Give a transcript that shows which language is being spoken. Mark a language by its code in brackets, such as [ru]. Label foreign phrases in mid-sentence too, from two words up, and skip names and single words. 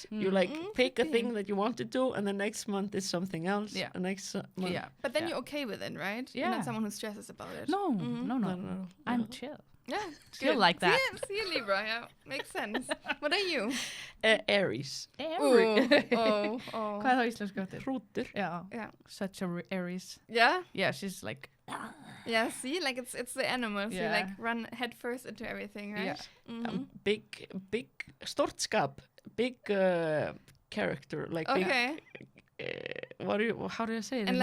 [en] You like pick a could be. thing that you want to do, and the next month is something else. Yeah. The next month. Yeah. But then you're okay with it, right? You're Yeah. not someone who stresses about it. No, Mhm. no. I'm chill. Yeah. Chill good. like that. See, Libra, yeah. Makes sense. What are you? Aries. Oh. [is] Hvað er það íslensku eftir? Hrútur. [en] Yeah. Yeah. Such a Aries. Yeah? Yeah, she's like. Yeah, see? Like, it's the animals. You, Yeah. like, run head first into everything, right? Yeah. Mhm. Big stortskap. Big character. Like Okay. big. How do I say it